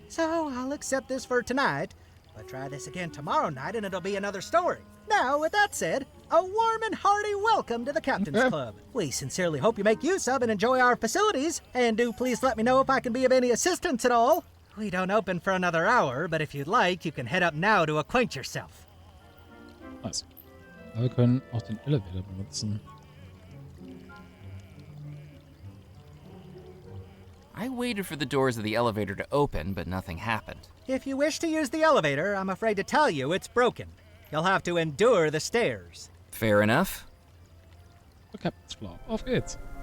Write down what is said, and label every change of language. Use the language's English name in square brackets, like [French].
[English] So I'll accept this for tonight, but try this again tomorrow night and it'll be another story. Now, with that said, a warm and hearty welcome to the Captain's Club. We sincerely hope you make use of and enjoy our facilities, and do please let me know if I can be of any assistance at all. We don't open for another hour, but if you'd like, you can head up now to acquaint yourself. Nice. [German] Aber wir können auch den Elevator benutzen. [English] I waited for the doors of the elevator to open, but nothing happened. If you wish to use the elevator, I'm afraid to tell you it's broken. You'll have to endure the stairs. Fair enough. [German] Der Captain's Floor. Auf geht's.